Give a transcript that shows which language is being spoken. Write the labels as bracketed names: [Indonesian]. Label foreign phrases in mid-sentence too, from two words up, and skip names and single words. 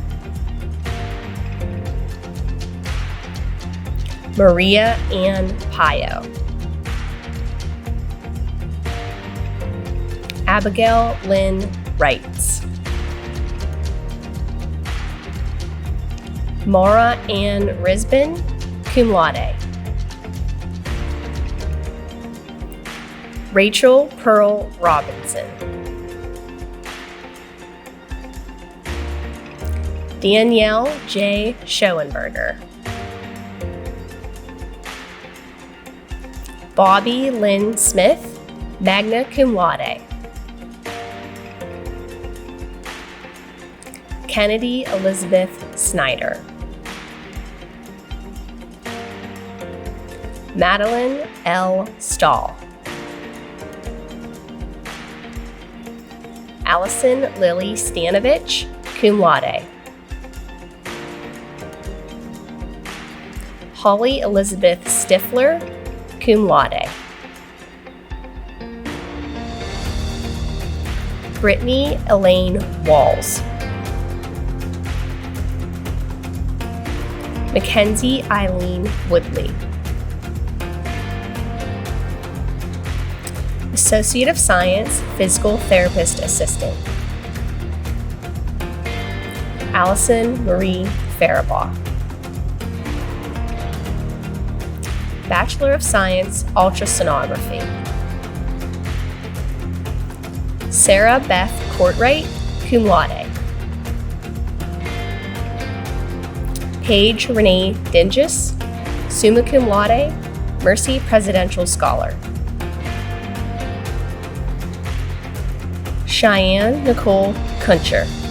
[English] Maria Ann Pio. Abigail Lynn Wrights. Mara Ann Risbin, [Latin] cum laude. [English] Rachel Pearl Robinson. Danielle J. Schoenberger. Bobby Lynn Smith, [Latin] magna cum laude. [English] Kennedy Elizabeth Snyder. Madeline L. Stahl. Allison Lily Stanovich, [Latin] cum laude. [English] Holly Elizabeth Stifler, [Latin] cum laude. [English] Brittany Elaine Walls. Mackenzie Eileen Woodley. Associate of Science, Physical Therapist Assistant. Allison Marie Faribaugh. Bachelor of Science, Ultrasonography. Sarah Beth Courtwright, [Latin] cum laude. [English] Paige Renee Dingus, [Latin] summa cum laude, [English] Mercy Presidential Scholar. Cheyenne Nicole Kuncher.